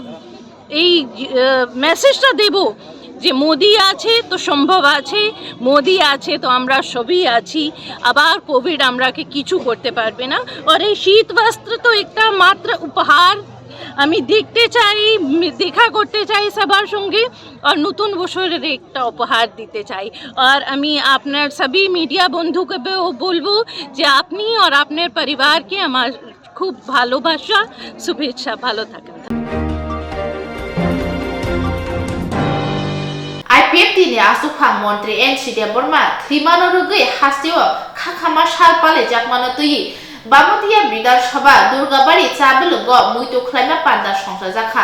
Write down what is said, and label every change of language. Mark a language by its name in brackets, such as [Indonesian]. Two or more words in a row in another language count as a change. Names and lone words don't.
[Bangla] এই মেসেজটা দেব যে মোদি আছে তো সম্ভব আছে মোদি আছে তো আমরা সবই আছি আবার কোভিড আমরাকে কিছু করতে পারবে না আর এই শীত বস্ত্র তো একটা মাত্র উপহার আমি দেখতে চাই দেখা করতে চাই সবার সঙ্গে আর নতুন বছরের একটা উপহার দিতে চাই আর আমি আপনার সবই মিডিয়া বন্ধুকেও বলবো যে আপনি আর আপনার পরিবারকে আমার খুব ভালোবাসা শুভেচ্ছা ভালো থাকেন [Kok Borok] IPFT ni asukang Montri NC Deborma Thimano Rugi Hastio Kakama Shalpale Jakmano Tui Bamutia Bidar Shaba Durgabari Chabelugo Muito Klima Panda Shongsa Zakha